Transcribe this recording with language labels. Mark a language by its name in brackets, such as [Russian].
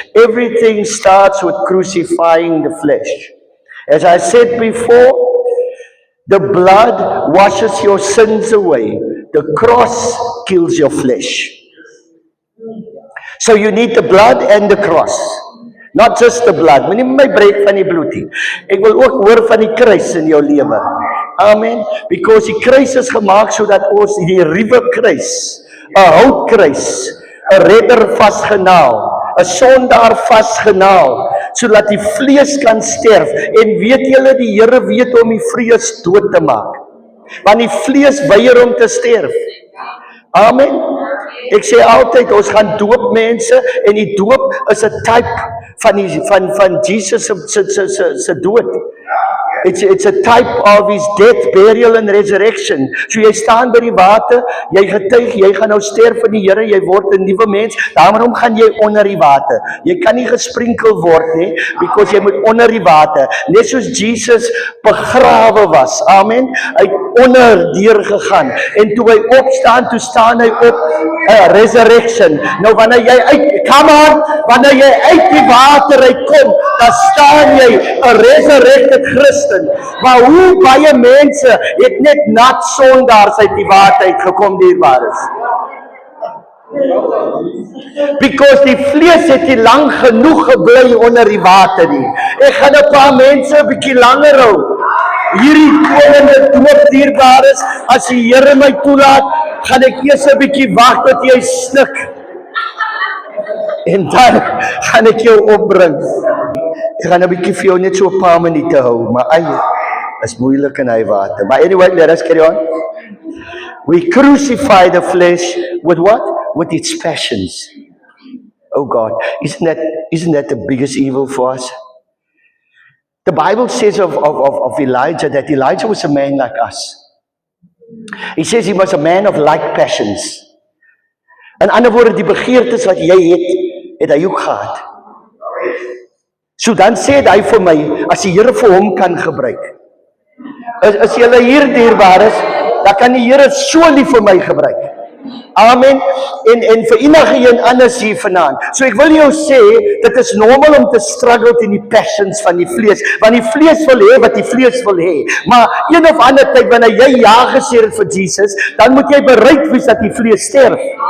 [English] Everything starts with crucifying the flesh. As I said before, the blood washes your sins away. The cross kills your flesh. So you need the blood and the cross. Not just the blood. [Afrikaans] Moenie my breek van die bloed nie. Ek wil ook hoor van die kruis in jou lewe. Amen. Because die kruis is gemaak sodat ons die ruwe kruis, 'n houtkruis, 'n redder vasgenaal, 'n sondaar vasgenaal, sodat die vlees kan sterf. En weet julle, die Here weet om die vlees dood te maak. Want die vlees weier om te sterf. Amen. Ek sê altyd, ons gaan doop mense, en die doop is 'n type van Jesus se dood. [English] It's a type of his death, burial and resurrection. [Afrikaans] So jy staan by die water, jy getuig, jy gaan nou sterf vir die Here, jy word 'n nuwe mens. Daarom gaan jy onder die water. Jy kan nie gesprinkel word nie, because jy moet onder die water. Net soos Jesus begrawe was. Amen. Hy het onder deur gegaan. En toe hy opstaan, toe staan hy op, resurrection. Nou wanneer jy wanneer jy uit die water uitkom, dan staan jy 'n resurrected Christen. Maar hoe baie mense het net nat sondaars uit die water uitgekom, dierbaar is. Because die vlees het nie lang genoeg gebly onder die water nie. Ek gaan 'n paar mense 'n bietjie langer hou. Hierdie komende doopdierbares, as die Here my toelaat, gaan ek eers 'n bietjie wag tot jy snik. En dan gaan ek jou opbring. Ek gaan 'n bietjie vir jou net so 'n paar minute hou, maar is moeilik in hy water. [English] But anyway, let us carry on. We crucify the flesh with what? With its passions. Oh God, isn't that the biggest evil for us? The Bible says of Elijah that Elijah was a man like us. He says he was a man of like passions. [Afrikaans] In ander woorde, die begeertes wat jy het hy ook gehad. So dan sê hy vir my, as die Here vir hom kan gebruik. As julle hier dierbaar is, dan kan die Here so lief vir my gebruik. Amen. En vir enige een anders hier vanaand. So ek wil jou sê, dit is normaal om te struggle teen die passions van die vlees, want die vlees wil hê wat die vlees wil hê. Maar een of ander tyd wanneer jy ja gesê het vir Jesus, dan moet jy bereid wees dat die vlees sterf.